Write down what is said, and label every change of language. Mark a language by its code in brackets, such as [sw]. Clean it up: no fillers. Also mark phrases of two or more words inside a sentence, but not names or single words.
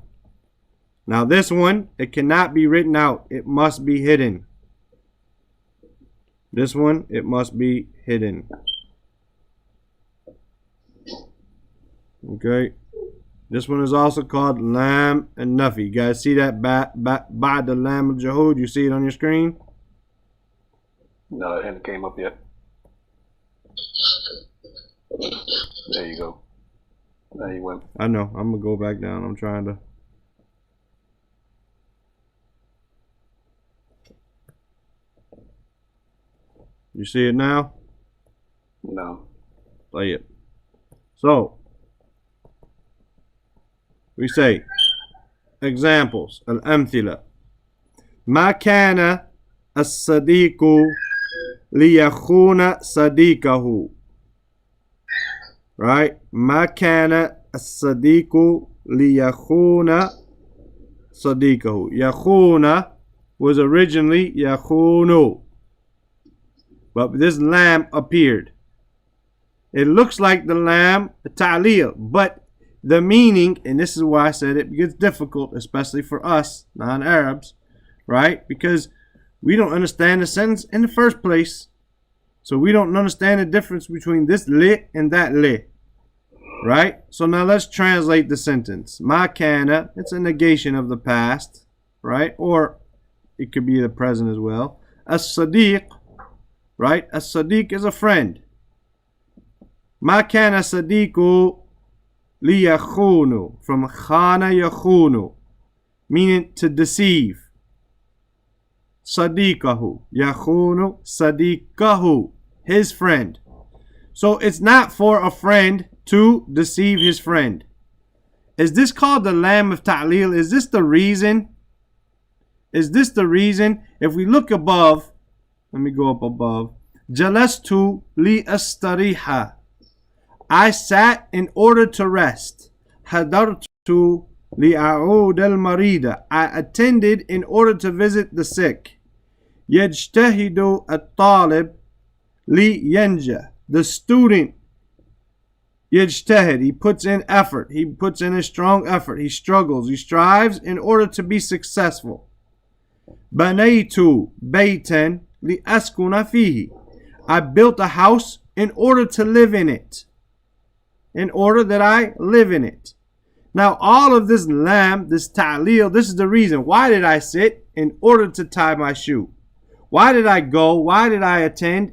[en] Now, this one, it cannot be written out. It must be hidden. This one, it must be hidden. Okay. This one is also called lam and nafi. You guys see that [ar] بعد لام الجحود? [en] You see it on your screen? No, it hadn't came up yet. There you go. There you went. I know. I'm gonna go back down. I'm trying to. You see it now? No. Play it. So we say examples. [ar] الأمثلة. ما كان الصديق ليخون صديقه. [en] Right? [ar] ما كان الصديق ليخون صديقه. [en] يخون was originally يخون, but this lam appeared. It looks like the [ar] لام تعليل, [en] but the meaning, and this is why I said it gets difficult, especially for us non-Arabs, right? Because we don't understand the sentence in the first place. So we don't understand the difference between this li and that li. Right? So now let's translate the sentence. [ar] ما كان, [en] it's a negation of the past, right? Or it could be the present as well. As-sadiq, right? As-sadiq is a friend. [ar] ما كان صديق ليخون, [en] from [ar] خان يخون, [en] meaning to deceive. [ar] صديقه، يخون صديقه, [en] his friend. So it's not for a friend to deceive his friend. Is this called the lam of ta'lil? Is this the reason? Is this the reason? If we look above, let me go up above. [ar] جلست لأستريح, [en] I sat in order to rest. [ar] حضرت لأعود المريض, [en] I attended in order to visit the sick. [ar] يجتهد الطالب لينجح, [en] the student yajtahid, he puts in effort, he puts in a strong effort, he struggles, he strives in order to be successful. [ar] بنيت بيتا لأسكن فيه, [en] I built a house in order to live in it, in order that I live in it. Now all of this lam, this ta'lil, this is the reason. Why did I sit? In order to tie my shoe. Why did I go? Why did I attend?